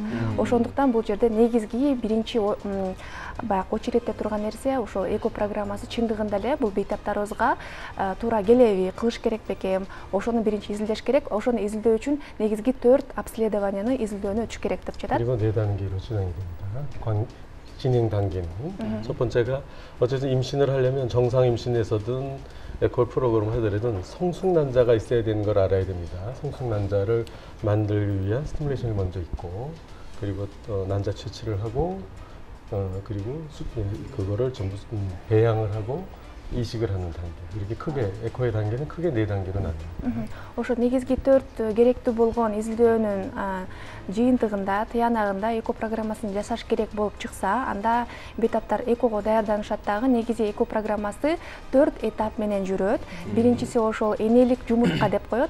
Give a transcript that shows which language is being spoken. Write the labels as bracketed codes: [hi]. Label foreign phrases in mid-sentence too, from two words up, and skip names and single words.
[ky] Ошондуктан бул жерде негизги биринчи баягы очередте турган нерсе ошол эко программасы чындыгында эле бул бейтаптарыбызга туура келеби, кылыш керек бекен, ошону биринчи изилдеш керек. Ошону изилдөө үчүн негизги 4 обследованияны изилдөөнү өтүш керек деп жатат. [ko] 그리고 4단계로 진행이 됩니다. 진행 단계는 첫 번째가 어쨌든 임신을 하려면 정상 임신에서든 에코 프로그램을 하더라도 성숙난자가 있어야 되는 걸 알아야 됩니다. 성숙난자를 만들기 위한 스티뮬레이션이 먼저 있고 그리고 난자 채취를 하고 그리고 그거를 전부 배양을 하고 이식을 하는 단계. 이렇게 크게 에코의 단계는 크게 4단계로 나뉩니다. [ky] Ошо негизги 4 керектүү болгон изилдөөнүн жыйынтыгында, тыянагында эко программасын жасаш керек болуп чыкса, анда бейтаптар экого даярданышат дагы. Негизи эко программасы 4 этап менен жүрөт. Биринчиси ошол энелик жумуртка деп коет.